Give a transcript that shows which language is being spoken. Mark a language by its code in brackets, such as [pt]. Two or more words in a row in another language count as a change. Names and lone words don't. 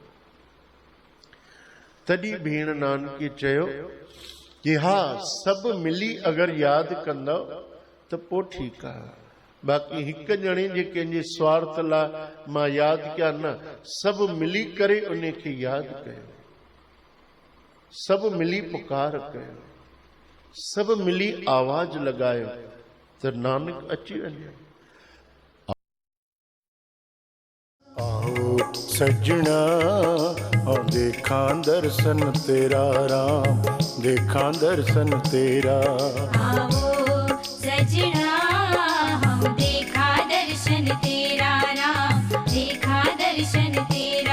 [sd] तॾहिं भेण नानकी चयो कि हा, सभु मिली अगरि यादि कंदव त पोइ ठीकु आहे, बाक़ी हिकु ॼणे जे कंहिंजे स्वार्थ लाइ मां यादि कया न, सभु मिली करे उन खे यादि कयो, सभु मिली पुकार कयो, सभु मिली आवाज़ लॻायो त नानक अची वञे। [hi] आओ सजना देखा दर्शन तेरा राम, देखा दर्शन तेरा। आओ सजना हम देखा दर्शन तेरा राम, देखा दर्शन तेरा।